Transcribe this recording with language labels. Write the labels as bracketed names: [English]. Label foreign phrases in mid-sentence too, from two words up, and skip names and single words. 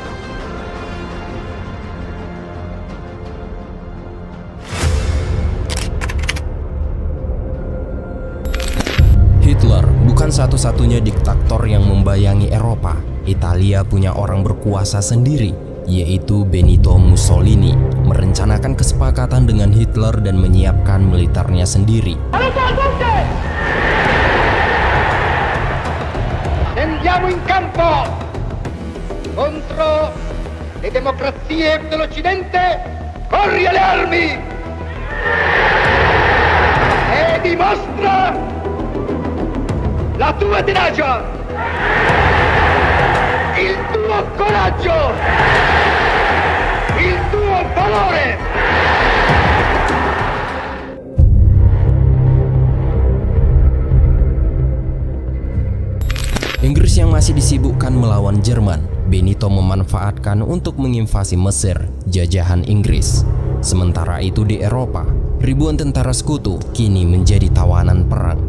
[Indonesian] Hitler bukan satu-satunya diktator yang membayangi Eropa. Italia punya orang berkuasa sendiri, yaitu Benito Mussolini, merencanakan kesepakatan dengan Hitler dan menyiapkan militernya sendiri. [Italian] Scendiamo in campo contro le democrazie dell'Occidente. Corri alle armi e dimostra la tua tenacia, il tuo coraggio, il tuo valore. [Indonesian] Inggris yang masih disibukkan melawan Jerman, Benito memanfaatkan untuk menginvasi Mesir, jajahan Inggris. Sementara itu di Eropa, ribuan tentara sekutu kini menjadi tawanan perang.